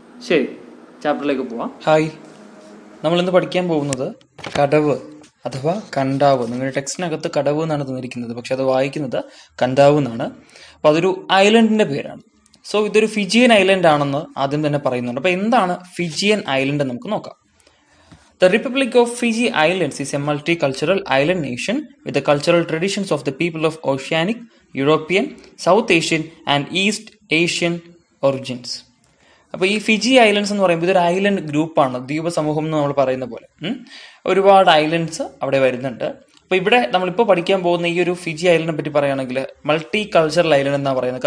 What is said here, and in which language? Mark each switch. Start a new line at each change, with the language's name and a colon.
Malayalam: ശരി, ചാപ്റ്ററിലേക്ക് പോവാം. ഹായ്, നമ്മളിന്ന് പഠിക്കാൻ പോകുന്നത് കടവ് അഥവാ കണ്ടാവ്. നിങ്ങളുടെ ടെക്സ്റ്റിനകത്ത് കടവ് എന്നാണ് തന്നിരിക്കുന്നത്, പക്ഷെ അത് വായിക്കുന്നത് കണ്ടാവ് എന്നാണ്. അപ്പോൾ അതൊരു ഐലൻഡിന്റെ പേരാണ്. സോ ഇതൊരു ഫിജിയൻ ഐലൻഡ് ആണെന്ന് ആദ്യം തന്നെ പറയുന്നുണ്ട്. അപ്പോൾ എന്താണ് ഫിജിയൻ ഐലൻഡ് എന്ന് നമുക്ക് നോക്കാം.
English: The Republic of Fiji Islands is a multicultural island nation with the cultural traditions of the people of Oceanic European, South Asian and East Asian origins.
Malayalam: അപ്പോൾ ഈ ഫിജി ഐലൻഡ്സ് എന്ന് പറയുമ്പോൾ ഇതൊരു ഐലൻഡ് ഗ്രൂപ്പാണ്, ദ്വീപ സമൂഹം എന്ന് നമ്മൾ പറയുന്ന പോലെ. ഒരുപാട് ഐലൻഡ്സ് അവിടെ വരുന്നുണ്ട്. അപ്പോൾ ഇവിടെ നമ്മളിപ്പോൾ പഠിക്കാൻ പോകുന്ന ഈ ഒരു ഫിജി ഐലൻഡിനെ പറ്റി പറയുകയാണെങ്കിൽ മൾട്ടി കൾച്ചറൽ ഐലൻഡ് എന്നാണ് പറയുന്നത്.